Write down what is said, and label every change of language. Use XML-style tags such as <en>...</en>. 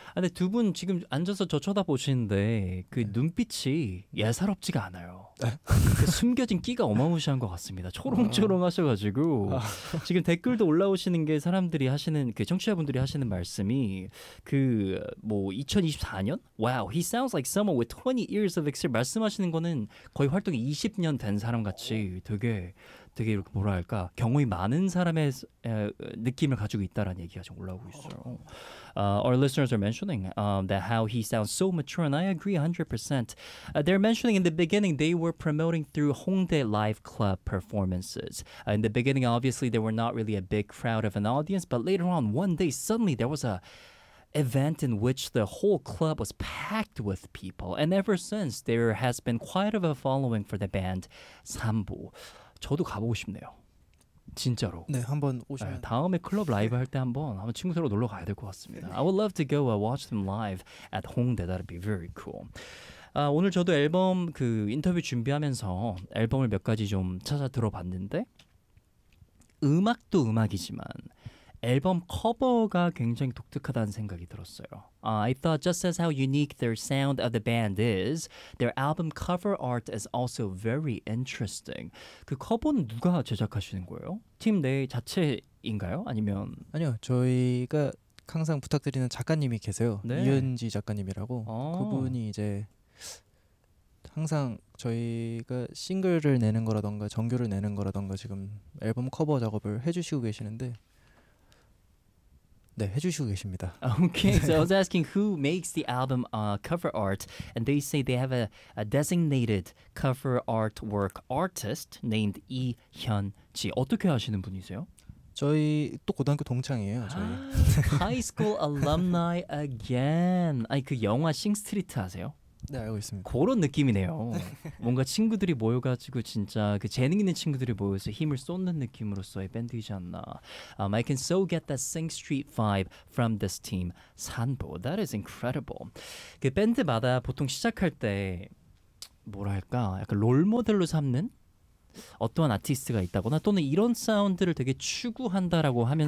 <ko>근데 두 분 지금 앉아서 저 쳐다보시는데 그 네. 눈빛이 예사롭지가 않아요. 그 숨겨진 끼가 어마무시한 것 같습니다. 초롱초롱 하셔가지고 지금 댓글도 올라오시는 게 사람들이 하시는 그 청취자분들이 하시는 말씀이 그 뭐 2024년?</ko> <en>Wow, he sounds like someone with 20 years of experience.</en> <ko>말씀하시는 거는 거의 활동이 20년 된 사람 같이 되게 이렇게 뭐라 할까 경험이 많은 사람의 느낌을 가지고 있다라는 얘기가 좀 올라오고 있어요.</ko> <en>Our listeners are mentioning that how he sounds so mature, and I agree 100%. They're mentioning in the beginning they were promoting through Hongdae Live Club performances. In the beginning, obviously, there were not really a big crowd of an audience, but later on, one day, suddenly there was a event in which the whole club was packed with people, and ever since, there has been quite of a following for the band Sambo.</en> <ko>저도 가보고 싶네요. 진짜로. 네, 한번 오시면 네, 다음에 클럽 라이브 할 때 한번 친구들하고 놀러 가야 될 것 같습니다. 네.</ko> <en>I would love to go and watch them live at Hongdae. That would be very cool.</en> <ko>아, 오늘 저도 앨범 그 인터뷰 준비하면서 앨범을 몇 가지 좀 찾아 들어봤는데 음악도 음악이지만 앨범 커버가 굉장히 독특하다는 생각이 들었어요.</ko> <en>I thought just as how unique their sound of the band is, their album cover art is also very interesting.</en> <ko>그 커버는 누가 제작하시는 거예요? 팀 내 자체인가요? 아니면 아니요. 저희가 항상 부탁드리는 작가님이 계세요. 네. 이은지 작가님이라고. 아. 그분이 이제 항상 저희가 싱글을 내는 거라던가 정규를 내는 거라던가 지금 앨범 커버 작업을 해 주시고 계시는데 네, 해주시고 계십니다.</ko> <en>Okay, so I was asking who makes the album cover art, and they say they have a designated cover artwork artist named 이현지.</en> <ko>어떻게 아시는 분이세요? 저희 또 고등학교 동창이에요. 저희</ko> <en>High School Alumni Again.</en> <ko>아니 그 영화 싱스트리트 아세요? 네, 알고 있습니다. 그런 느낌이네요. 뭔가 친구들이 모여가지고 진짜 그 재능 있는 친구들이 모여서 힘을 쏟는 느낌으로서의 밴드이지 않나.</ko> <en>I can so get that Sing Street vibe from this team, Sanbo. That is incredible.</en> <ko>그 밴드마다 보통 시작할 때 뭐랄까 약간 롤모델로 삼는 어떠한 아티스트가 있다거나 또는 이런 사운드를 되게 추구한다라고 하면서</ko>